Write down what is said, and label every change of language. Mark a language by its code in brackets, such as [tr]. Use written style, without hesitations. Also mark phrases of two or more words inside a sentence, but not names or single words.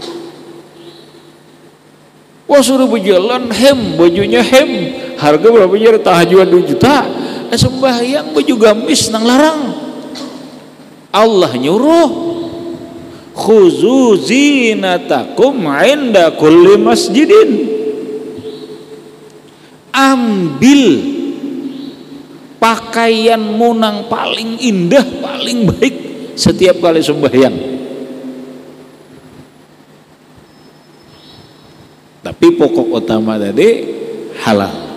[bjn] Wah suruh berjalan hem, bajunya hem, harga berapa jar, tahajuan 2 juta, sembahyang baju gamis nang larang. Allah nyuruh [ar] خذوا زينتكم عند كل مسجد, [bjn] ambil pakaianmu nang paling indah, paling baik setiap kali sembahyang. Tapi pokok utama tadi halal.